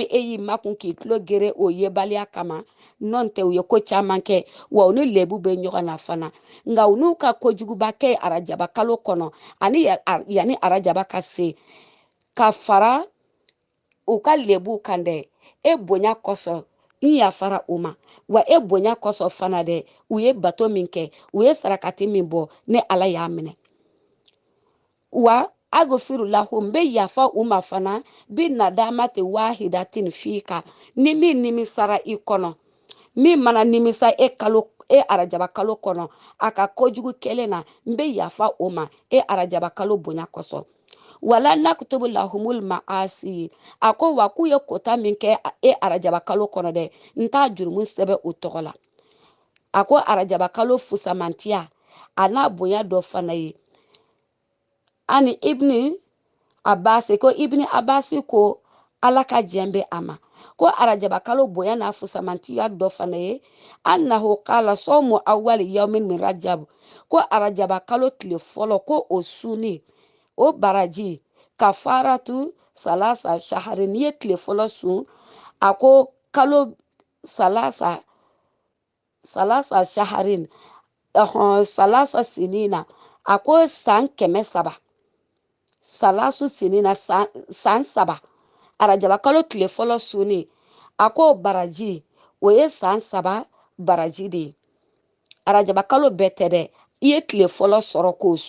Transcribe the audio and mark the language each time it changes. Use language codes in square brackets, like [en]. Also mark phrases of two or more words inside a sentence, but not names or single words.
[bm] e y'i makun k'i tulo gere o yebaliya kama n'o tɛ u ye ko caman kɛ wa u ni lebu bɛ ɲɔgɔn na fana nka u n'u ka kojuguba kɛ arajaba kalo kɔnɔ ani yanni arajaba ka se ka fara u ka lebu kan dɛ e bonya kosɔn n yafara u ma wa e bonya kosɔn fana dɛ u ye bato min kɛ u ye sarakati min bɔ ne ala y'a minɛ [ar] وأغفر لهم [bm] bɛ yafa u ma fana [ar] بندامة واحدة فيك [bm] ni min nimisara i kɔnɔ min mana nimisa e arajaba kalo kɔnɔ a ka kojugu kɛlen na n bɛ yafa o ma e arajaba kalo bonya kosɔn [ar] ولا نكتب لهم المعاصي [bm] a ko wa k'u ye kota min kɛ e arajaba kalo kɔnɔ dɛ n t'a jurumu sɛbɛn o tɔgɔ la a ko arajaba kalo fusamantiya a n'a bonya dɔ fana ye ani ibni abasi ko ibni abasi ko ala ka jɛn bɛ a ma ko arajaba kalo bonya n'a fusamantiya dɔ fana ye [ar] أنه قال صوم أول يوم من رجب [bm] ko arajaba kalo tile fɔlɔ ko o suni o baraji [ar] كفارة ثلاثة أشهر [bm] n'i ye tile fɔlɔ sun a ko kalo [ar] ثلاثة أشهر ثلاث سنين [bm] a ko san 300 [ar] ثلاث سنين [bm] san 3 arajaba kalo tile fɔlɔ sunni a ko baraji o ye san 3 baraji de ye arajaba kalo bɛɛ tɛ dɛ i ye tile fɔlɔ sɔrɔ k'o